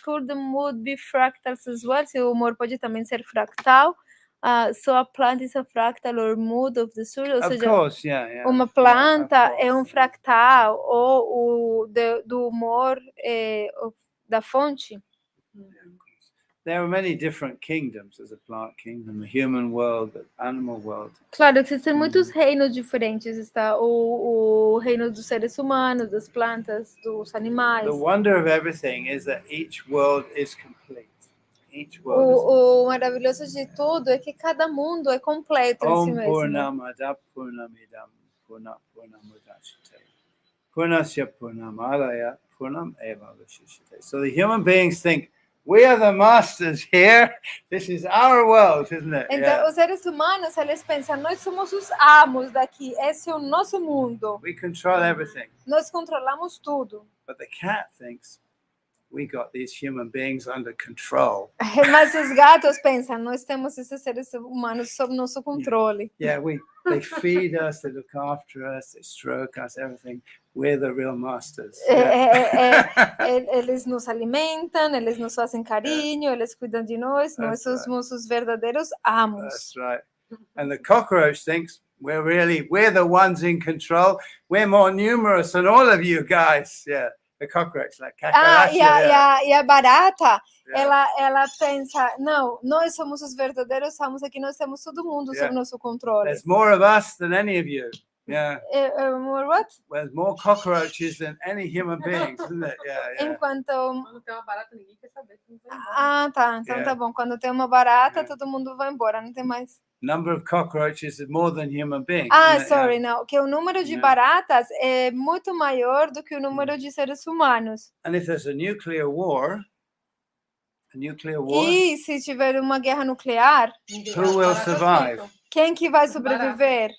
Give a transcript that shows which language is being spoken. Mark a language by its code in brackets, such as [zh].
[en] Could the mood be fractals as well? [pt] Se o humor pode também ser fractal. [en] So a plant is a fractal or mood of the soul. [pt] Ou seja, [en] course, yeah. [pt] Uma planta é um fractal ou do humor da fonte. [en] There are many different kingdoms. There's a plant kingdom, a human world, the animal world. [pt] Claro, existem muitos reinos diferentes. Está o reino dos seres humanos, das plantas, dos animais. [en] The wonder of everything is that each world is complete. Each world [pt] o maravilhoso de tudo é que cada mundo é completo em si mesmo. [sa] Purnamada Purnamidam Purnam Purnamudachite. Purnasya Purnamalaya Purnam Eva Vishishite. [en] So the human beings think, we are the masters here. This is our world, isn't it? [pt] Então, os seres humanos, eles pensam, nós somos os amos daqui. Esse é o nosso mundo. [en] We control everything. [pt] Nós controlamos tudo. [en] But the cat thinks, we got these human beings under control. [pt] Mas os gatos pensam, nós temos esses seres humanos sob nosso controle. [en] Yeah, they feed us, they look after us, they stroke us, everything. We're the real masters. [pt] Eles nos alimentam, eles nos fazem carinho, eles cuidam de nós, nós somos os verdadeiros amos. [en] That's right. And the cockroach thinks we're the ones in control. We're more numerous than all of you guys. Yeah. The cockroach, like [pt] e a barata, ela pensa, não, nós somos os verdadeiros amos aqui, nós temos todo mundo sob nosso controle. [en] There's more of us than any of you. Yeah. More what? There's more cockroaches than any human beings, isn't it? Yeah. [pt] Quando tem uma barata, ninguém quer saber. Tá. Então tá bom. Quando tem uma barata, todo mundo vai embora, não tem mais. [en] Number of cockroaches is more than human beings. [pt] Sorry, não. Que o número de baratas é muito maior do que o número de seres humanos. [en] And if there's a nuclear war. [pt] E se tiver uma guerra nuclear, [en] who will survive? [pt] Quem que vai sobreviver?